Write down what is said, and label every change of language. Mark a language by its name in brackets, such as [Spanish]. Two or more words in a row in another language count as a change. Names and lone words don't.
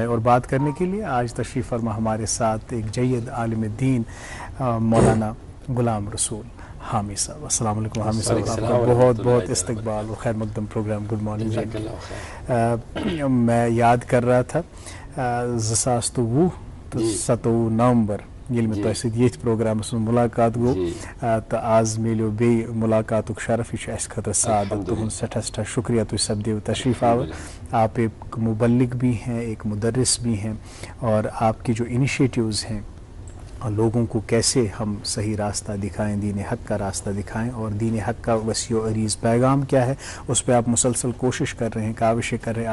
[Urdu] اور بات کرنے کے لیے آج تشریف فرما ہمارے ساتھ ایک جید عالم دین مولانا غلام رسول حامی صاحب. [Arabic] السلام علیکم [Urdu] حامی صاحب، آپ کا بہت بہت استقبال اور خیر مقدم پروگرام. [English] good morning. [Urdu] میں یاد کر رہا تھا 27 نومبر [Kashmiri] ییٚلہِ مےٚ تۄہہِ سۭتۍ ییٚتھۍ پروگرامَس منٛز مُلاقات گوٚو تہٕ آز میلیو بیٚیہِ مُلاقاتُک شرف، یہِ چھُ اَسہِ خٲطرٕ سعادت۔ تُہُنٛد سٮ۪ٹھاہ سٮ۪ٹھاہ شُکریہ، تُہۍ سپدیو تشریف آور۔ [Urdu] آپ ایک مبلغ بھی ہیں، ایک مدرس بھی ہیں، اور آپ کی جو انیشیٹیوز ہیں لوگوں کو کیسے ہم صحیح راستہ دکھائیں، دین حق کا راستہ دکھائیں، اور دین حق کا وسیع و عریض پیغام کیا ہے اس پہ آپ مسلسل کوشش کر رہے ہیں، کاوشیں کر رہے ہیں۔